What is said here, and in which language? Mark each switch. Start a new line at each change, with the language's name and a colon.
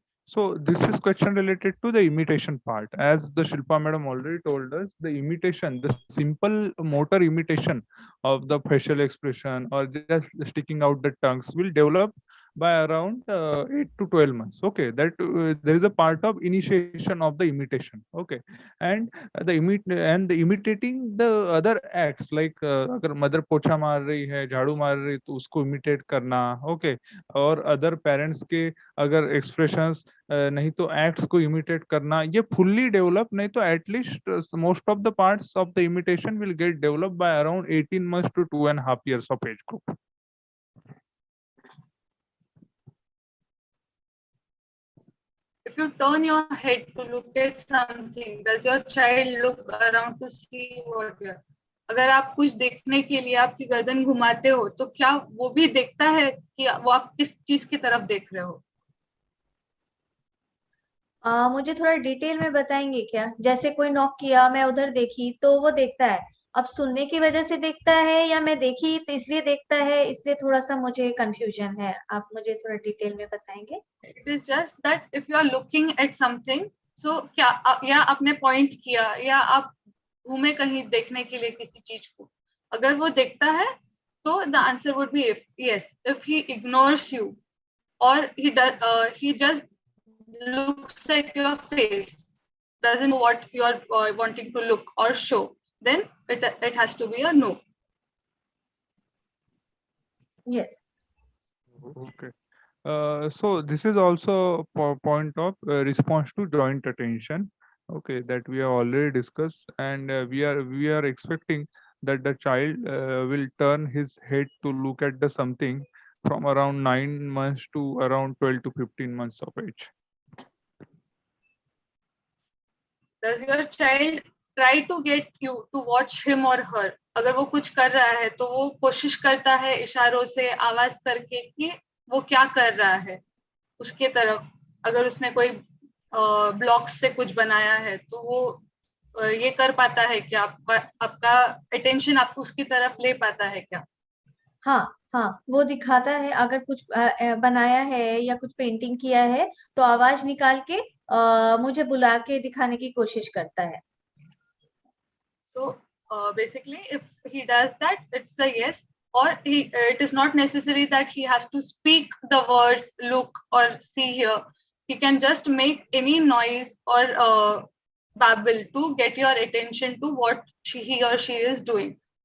English: So this is question related to the imitation part. As the Shilpa madam already told us, the imitation, the simple motor imitation of the facial expression or just sticking out the tongues will develop by around 8 to 12 months. Okay, that there is a part of initiation of the imitation. Okay, and the imitating the other acts, like
Hindi: अगर mother पोछा मार रही है, झाड़ू मार रही है, तो उसको imitate करना. Okay, और other parents के अगर expressions नहीं तो
English: acts को imitate करना, ये fully develop नहीं तो at least most of the parts of the imitation will get developed by around 18 months to 2.5 years of age group. If you turn your head to look at something, does your child look around to see what you are?
Hindi: अगर आप कुछ देखने के लिए आपकी गर्दन घुमाते हो तो क्या वो भी देखता है कि वो आप किस चीज की तरफ देख रहे हो? मुझे थोड़ा डिटेल में बताएंगे क्या? जैसे कोई नॉक किया, मैं उधर देखी तो वो देखता है, अब सुनने की वजह से देखता है या मैं देखी तो इसलिए देखता है, इसलिए थोड़ा सा मुझे कंफ्यूजन है, आप मुझे थोड़ा डिटेल में बताएंगे?
English: It is just that if you are looking at something, so
Hindi: क्या या आपने पॉइंट किया या आप घूमे कहीं देखने के लिए किसी चीज को, अगर वो देखता है तो
English: the answer would be yes. If he ignores you or he just looks at your face, doesn't know what you are wanting to look or show, then it has to be a no. Yes. Okay. So this is also a point of response to joint attention. Okay, that we have already discussed, and we are expecting that the child will turn his head to look at the something from around 9 months to around 12 to 15 months of age. Does your child try to get you to watch him or her?
Hindi: अगर वो कुछ कर रहा है तो वो कोशिश करता है इशारों से, आवाज करके कि वो क्या कर रहा है उसके तरफ. अगर उसने कोई ब्लॉक्स से कुछ बनाया है तो वो ये कर पाता है कि आपका अटेंशन आप उसकी तरफ ले पाता है क्या? हाँ, वो दिखाता है, अगर कुछ बनाया है या कुछ पेंटिंग किया है तो आवाज निकाल के मुझे बुला के दिखाने की कोशिश करता है.
English: So basically, if he does that, it's a yes. Or it is not necessary that he has to speak the words look or see here. He can just make any noise or babble to get your attention to what he or she is doing.